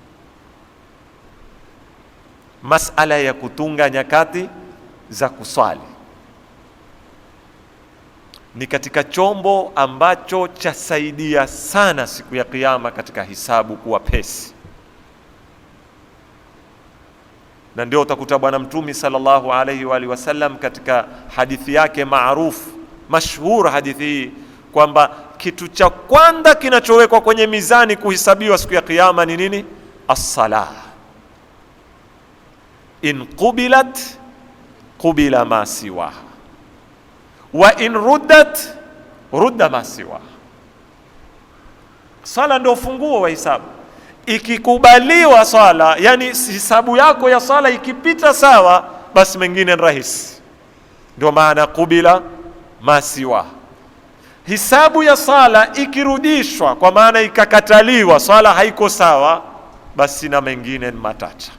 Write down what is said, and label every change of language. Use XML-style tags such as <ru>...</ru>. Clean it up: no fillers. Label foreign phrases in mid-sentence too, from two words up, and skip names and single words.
<sw>Masala ya kutunga nyakati za kuswali ni katika chombo ambacho chasaidia sana siku ya kiyama katika hisabu kuwa pesi. Na ndio utakuta Bwana Mtume</sw> <ar>صلى الله عليه وعلى آله وسلم</ar> <sw>katika hadithi yake maarufu mashhur, hadithi hii kwamba kitu cha kwanza kinachowekwa kwenye mizani kuhesabiwa siku ya kiyama ni nini? As-salah.</sw> <ar>إن قبلت قبل ما سوى وإن ردت رد ما سوى.</ar> <sw>Sala ndio funguo wa hisabu. Ikikubaliwa swala, yani hisabu yako ya swala ikipita sawa, basi mengine ni rahisi. Ndio maana</sw> <ar>قبل ما سوى.</ar> <sw>Hisabu ya sala ikirudishwa, kwa maana ikakataliwa, swala haiko sawa, basi na mengine ni matata.</sw>